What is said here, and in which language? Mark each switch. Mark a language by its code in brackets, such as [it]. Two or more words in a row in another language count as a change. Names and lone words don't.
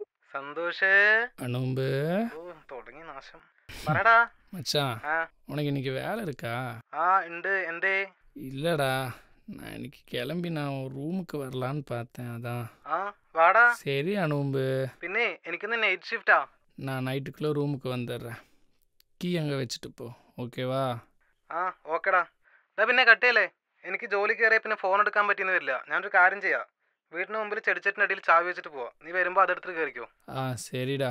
[ml] സന്തോഷേ [ta] அனும்பு [ml] ഓ തുടങ്ങി നാശം പറടാ [ta] மச்சான் [ml] ആ [ta] உனக்கு இன்னைக்கு வேலை இருக்கா? [ml] ആ ഉണ്ട് എന്തേ [ta] இல்லைடா, நான் இன்னைக்கு கிளம்பி நான் ஒரு ரூமுக்கு வரலான்னு பார்த்தேன், அதான். [ml] ആ വാടാ [ta] சரி அனும்பு, [ml] പിന്നെ എനിക്കിന്ന് [en] night shift [ta] நான் நைட்டுக்குள்ளே ரூமுக்கு வந்துடுறேன். கீ அங்கே வச்சுட்டு போ, ஓகேவா? [ml] ആ ഓക്കെടാ. ഡാ പിന്നെ കട്ടിയല്ലേ, എനിക്ക് ജോലി കയറിയ പിന്നെ ഫോൺ എടുക്കാൻ പറ്റിയെന്ന് വരില്ല. ഞാനൊരു കാര്യം ചെയ്യാം, വീടിന് മുമ്പിൽ ചെടിച്ചട്ടിനടിയിൽ ചാവി വെച്ചിട്ട് പോവാം. നീ വരുമ്പോൾ അതെടുത്തിട്ട് കയറിക്കോ. [ta] ஆ சரிடா.